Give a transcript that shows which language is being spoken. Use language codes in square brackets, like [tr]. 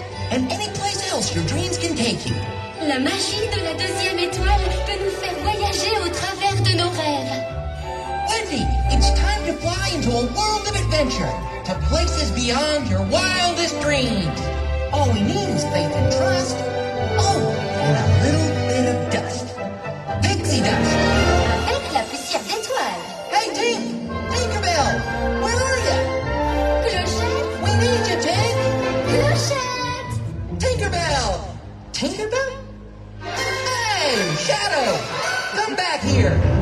[fr] La magie de la deuxième étoile peut nous faire voyager au travers de nos rêves. [en] Wendy, it's time to fly into a world of adventure, to places beyond your wildest dreams. All we need is faith and trust. Oh, and a little bit of dust. Pixie dust. [fr] Avec la poussière d'étoiles. [en] Hey, Tink! Tinkerbell! Where are you? [fr] Clochette! [en] We need you, Tink! [fr] Clochette! [en] Tinkerbell! Tinkerbell? Hey, Shadow! Come back here!